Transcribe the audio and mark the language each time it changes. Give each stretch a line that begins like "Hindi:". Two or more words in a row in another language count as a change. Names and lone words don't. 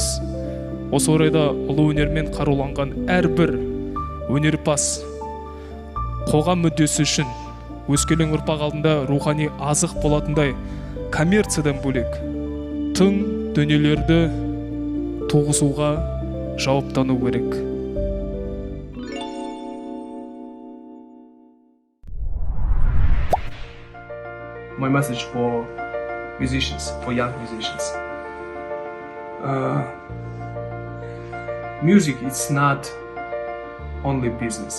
Kazakh: Осы орайда ұлы өнермен қаруланған әрбір өнерпаз қоғам мүддесі үшін өскелең ұрпақ алдында рухани азық болатындай коммерциядан бөлек тың дүниелерді туғызуға жауаптану керек.
English: My message for musicians, for young musicians. Music is not only business.